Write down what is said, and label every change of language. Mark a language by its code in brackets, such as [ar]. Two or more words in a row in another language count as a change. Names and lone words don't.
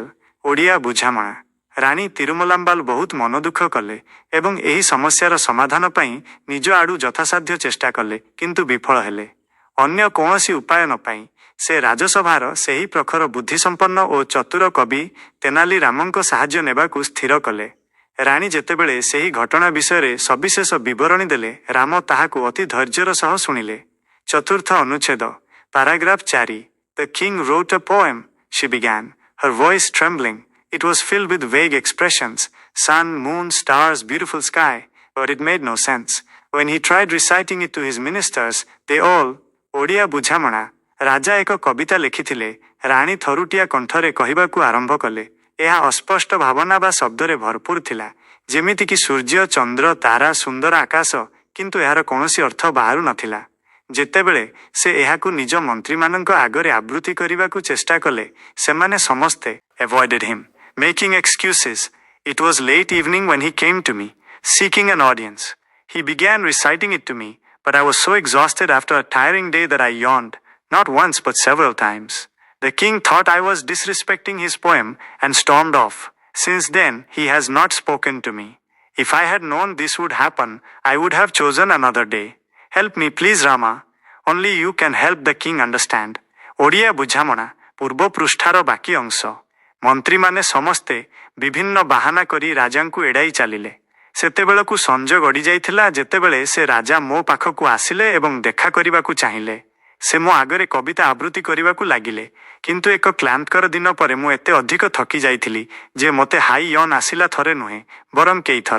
[or] Odia ବୁଝାମଣା ରାଣୀ ତିରୁମଲାମ୍ବାଲ ବହୁତ ମନଦୁଃଖ କଲେ ଏବଂ ଏହି ସମସ୍ୟାର ସମାଧାନ ପାଇଁ ନିଜ ଆଡୁ ଯଥାସାଧ୍ୟ ଚେଷ୍ଟା କଲେ କିନ୍ତୁ ବିଫଳ ହେଲେ। ଅନ୍ୟ କୌଣସି ଉପାୟ ନ ପାଇ ସେ ରାଜସଭାର ସେହି ପ୍ରଖର ବୁଦ୍ଧିସମ୍ପନ୍ନ ଓ ଚତୁର କବି ତେନାଲି ରାମଙ୍କ ସାହାଯ୍ୟ ନେବାକୁ ସ୍ଥିର କଲେ। ରାଣୀ ଯେତେବେଳେ ସେହି ଘଟଣା ବିଷୟରେ ସବିଶେଷ ବିବରଣୀ ଦେଲେ ରାମ ତାହାକୁ ଅତି ଧୈର୍ଯ୍ୟର ସହ ଶୁଣିଲେ। ଚତୁର୍ଥ ଅନୁଚ୍ଛେଦ ପାରାଗ୍ରାଫ 4 [en] The king wrote a poem, she began, her voice trembling. It was filled with vague expressions, sun, moon, stars, beautiful sky, but it made no sense. When he tried reciting it to his ministers, they all, [or] ଓଡ଼ିଆ ବୁଝାମଣା ରାଜା ଏକ କବିତା ଲେଖିଥିଲେ, ରାଣୀ ଥରୁଟିଆ କଣ୍ଠରେ କହିବାକୁ ଆରମ୍ଭ କଲେ। ଏହା ଅସ୍ପଷ୍ଟ ଭାବନା ବା ଶବ୍ଦରେ ଭରପୁର ଥିଲା, ଯେମିତିକି ସୂର୍ଯ୍ୟ, ଚନ୍ଦ୍ର, ତାରା, ସୁନ୍ଦର ଆକାଶ, କିନ୍ତୁ ଏହାର କୌଣସି ଅର୍ଥ ବାହାରୁ ନଥିଲା। ଯେତେବେଳେ ସେ ଏହାକୁ ନିଜ ମନ୍ତ୍ରୀମାନଙ୍କ ଆଗରେ ଆବୃତ୍ତି କରିବାକୁ ଚେଷ୍ଟା କଲେ, ସେମାନେ ସମସ୍ତେ [en] avoided him, making excuses. It was late evening when he came to me, seeking an audience. He began reciting it to me, but I was so exhausted after a tiring day that I yawned, not once but several times. The king thought I was disrespecting his poem and stormed off. Since then, he has not spoken to me. If I had known this would happen, I would have chosen another day. Help me, please, Rama. Only you can help the king understand. [or] ଓଡ଼ିଆ ବୁଝାମଣା ପୂର୍ବ ପୃଷ୍ଠାର ବାକି ଅଂଶ। ମନ୍ତ୍ରୀମାନେ ସମସ୍ତେ ବିଭିନ୍ନ ବାହାନା କରି ରାଜାଙ୍କୁ ଏଡ଼ାଇ ଚାଲିଲେ। ସେତେବେଳକୁ ସଞ୍ଜ ଗଡ଼ି ଯାଇଥିଲା ଯେତେବେଳେ ସେ ରାଜା ମୋ ପାଖକୁ ଆସିଲେ ଏବଂ ଦେଖା କରିବାକୁ ଚାହିଁଲେ। ସେ ମୋ ଆଗରେ କବିତା ଆବୃତ୍ତି କରିବାକୁ ଲାଗିଲେ, କିନ୍ତୁ ଏକ କ୍ଳାନ୍ତକର ଦିନ ପରେ ମୁଁ ଏତେ ଅଧିକ ଥକି ଯାଇଥିଲି ଯେ ମୋତେ ହାଇ ୟନ୍ ଆସିଲା ଥରେ ନୁହେଁ ବରଂ କେଇଥର।